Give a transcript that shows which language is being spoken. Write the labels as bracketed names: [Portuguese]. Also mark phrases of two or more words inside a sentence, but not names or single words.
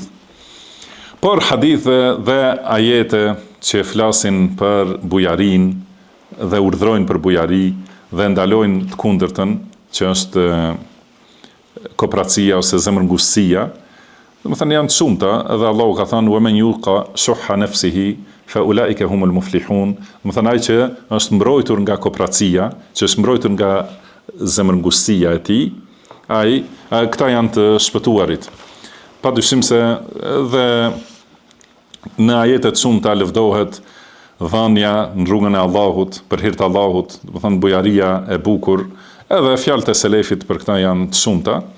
[Albanian] Por hadithe dhe ajete që flasin për bujarin dhe urdhrojnë për bujari dhe ndalojnë të kundërtën, që është kopracia ose zemërngushtësia, domethënë janë të shumta, edhe Allahu ka thënë [Arabic] ومن يوق شح نفسه فأولئك هم المفلحون, [Albanian] domethënë ai që është mbrojtur nga kopracia, që është mbrojtur nga zemërngushtësia e tij, këta janë të shpëtuarit. Padyshim se dhe në ajetet shumta lëvdohet dhënia në rrugën e Allahut, për hir të Allahut, domethënë bujaria e bukur, edhe fjalët e selefit për këta janë të shumta.